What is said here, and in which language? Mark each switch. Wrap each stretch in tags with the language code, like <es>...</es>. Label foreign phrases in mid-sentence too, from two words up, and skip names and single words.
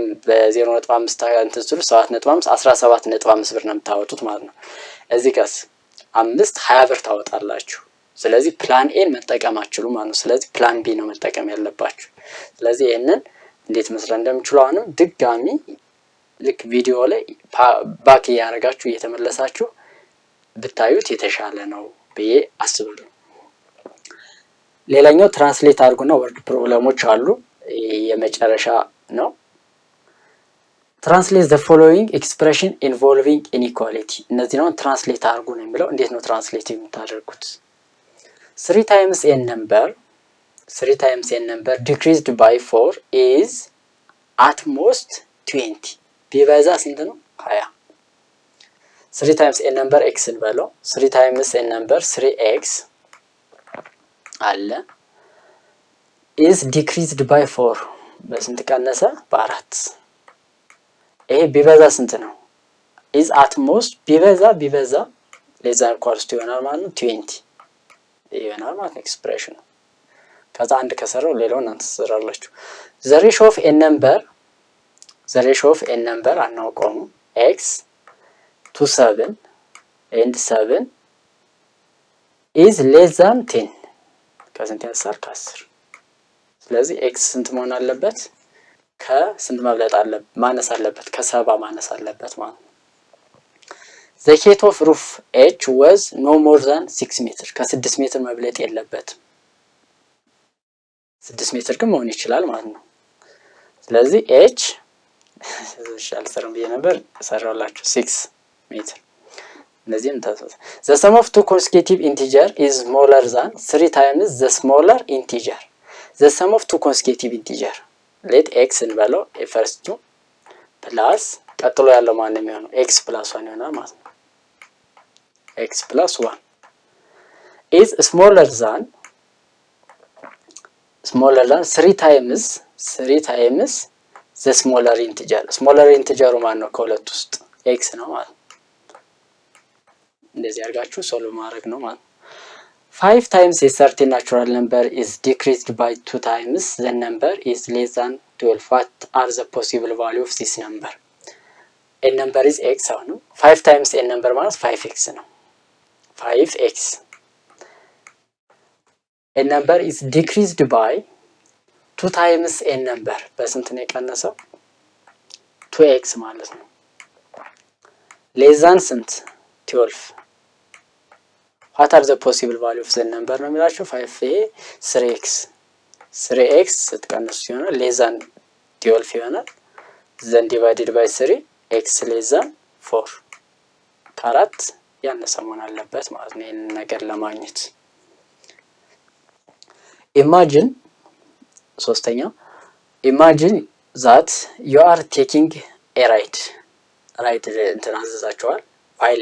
<am>በ0.5 እንትን ስሉ 7.5 17.5 ብር ነው የምታወጡት ማለት ነው። እዚህ ጋር 5 20 ብር ታወጣላችሁ። ስለዚህ ፕላን ኤን መጠቀም አትችሉ ማለት ነው። ስለዚህ ፕላን ቢ ነው መጠቀም ያለባችሁ። ስለዚህ ይሄንን እንዴት መስራት እንደምችሉ አሁንም ድጋሚ ልክ ቪዲዮ ላይ ባክ ያረጋችሁ እየተመለሳችሁ ብታዩት የተሻለ ነው ብዬ አስባለሁ። ሌላኛው ትራንስሌት አድርጉና</am> <en>word problems</en> <am>አሉ። የመጨረሻ ነው። ትራንስሌት</am> <en>the following expression involving inequality</en> <am>እነዚህ ነው ትራንስሌት አድርጉ ነው የሚለው። እንዴት ነው ትራንስሌት የምታደርጉት?</am> <en>3 times n number decreased by 4 is at most 20</en> <am>ቢበዛ ስንት ነው?</am> <en>20 3 times n number x እንበለው 3 times n number 3x አለ is decreased by 4</en> <am>በስንት ቀነሰ? በ4 ይሄ ቢበዛ ስንት ነው?</am> <en>is at most</en> <am>ቢበዛ</am> <en>less than equals to</en> <am>ይሆናል ማለት ነው 20 ይሆናል ማለት ነው ኤክስፕሬሽኑ። ከዛ አንድ ከሰራው ሌላውን አንተ ትሰራላችሁ።</am> <en>the ratio of n number</en> <am>አናውቀውም</am> <en>x to 7 and 7 is less than 10</en> <am>ከስንት ያንሳል? ከ10። ስለዚህ x ስንት መሆን አለበት? ከስንት መብለጥ አለበት? ማነስ አለበት? ከ7 ማነስ አለበት ማለት ነው።</am> <en>the height of roof h was no more than 6</en> <am>ሜትር ከ6 ሜትር መብለጥ የለበትም። 6 ሜትር ግን መሆን ይችላል ማለት ነው። ስለዚህ h አልሰራም ብዬ ነበር ሰራውላችሁ 6 ሜትር። እነዚህም ታሰበ</am> <en>the sum of two consecutive integer is smaller than 3 times the smaller integer. the sum of two consecutive integer let x እንበለው first two plus</en> <am>ቀጥሎ ያለው ማን ነው የሚሆነው?</am> <en>x plus 1</en> <am>ይሆናል ማለት ነው።</am> <en>x plus 1 is smaller than 3 times the smaller integer. smaller integer</en> <am>ማን ነው? ከሁለት ውስጥ</am> <en>x</en> <am>ነው ማለት ነው። እንደዚህ አድርጋችሁ ሶልቭ ማድረግ ነው ማለት ነው።</am> <en>5 times a certain natural number is decreased by 2 times the number is less than 12. What are the possible value of this number? a number is x አሁን 5 times a number</en> <am>ማለት 5x ነው።</am> <en>5x a number is decreased by 2 times a number</en> <am>በስንት ነው የቀነሰው? 2x ማለት ነው።</am> <en>less than</en> <am>ስንት? 12.</am> <en>what are the possible value of the number</en> <am>ነው የሚላችሁ</am> <en>5</en> <am>ይሄ 3x ስትቀንሱ ይሆናል</am> <en>less than 12 ይሆናል then divided by 3 x less than 4</en> <am>ከአራት ያነሰ መሆን አለበት ማለት ነው ይሄን ነገር ለማግኘት</am> <en>imagine ሶስተኛ imagine that you are taking a ride</en> <am>እንትን አዘዛችኋል</am> <en>while</en>